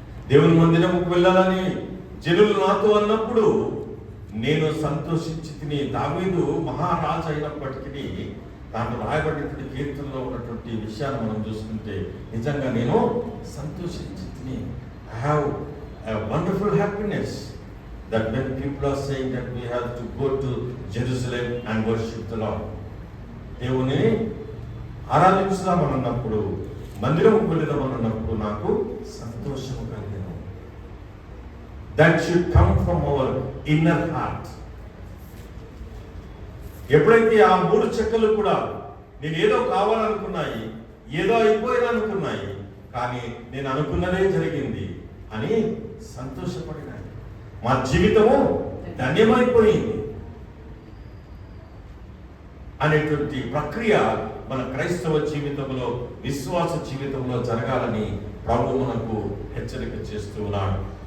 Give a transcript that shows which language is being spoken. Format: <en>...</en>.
<te>దేవుని మందిరముకు వెళ్ళాలని జనులు నాతో అన్నప్పుడు నేను సంతోషించి తిని. దావీదు మహారాజు అయినప్పటికీ దాంట్లో రాయబడినటువంటి కీర్తనలో ఉన్నటువంటి విషయాన్ని మనం చూసుకుంటే నిజంగా నేను సంతోషించి తిని.</te> <en>I have a wonderful happiness that when people are saying that we have to go to Jerusalem and worship the Lord.</en> <te>దేవుని ఆరాధించుదామని అన్నప్పుడు, మందిరంకు వెళ్దామని అన్నప్పుడు నాకు సంతోషం కలిగేను.</te> <en>that should come from our inner heart.</en> <te>ఎప్పుడైతే ఆ 3 చెక్కలు కూడా నేను ఏదో కావాలనుకున్నాయి, ఏదో అయిపోయాలనుకున్నాయి, కానీ నేను అనుకున్నదే జరిగింది అని సంతోషపడినాయి. మా జీవితము ధన్యమైపోయింది అనేటువంటి ప్రక్రియ మన క్రైస్తవ జీవితంలో, విశ్వాస జీవితంలో జరగాలని ప్రభు మనకు హెచ్చరిక చేస్తూ ఉన్నాడు.</te>